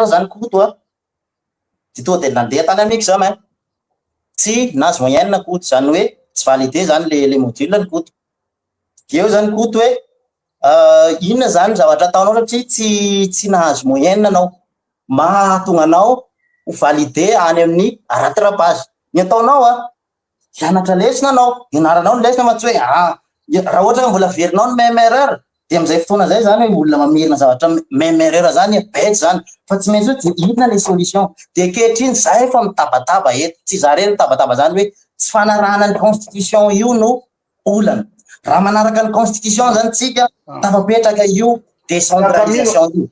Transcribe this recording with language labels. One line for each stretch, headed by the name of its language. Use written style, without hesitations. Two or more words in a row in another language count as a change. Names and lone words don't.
Malagasy: zany koto de tonga de nandeha tany amin'ny examen tsy nazy moyenne koto zany hoe tsy validé zany
French: le module
Malagasy: ny koto eo zany koto hoe inona zany zavatra ataonao satria tsy nahazo moyenne anao mahatonga anao ho validé any amin'ny rattrapage ny ataonao hianatra lesona anao ianaranao ny lesona ma tsy hoe raha ohatra ka mbola verinao ny
French: même erreur
Malagasy: de am'izay fotoana zay zany hoe olona mamirina zavatra
French: même erreur
Malagasy: zany bety zany fa tsy maintsy hoe inona
French: le solution
Malagasy: de kehitriny za efa mitabataba eto tsy za reny mitabataba zany hoe tsy fanarahana ny constitution io no olana raha manaraka ny constitution zany tsika tafapetraka io décentralisation io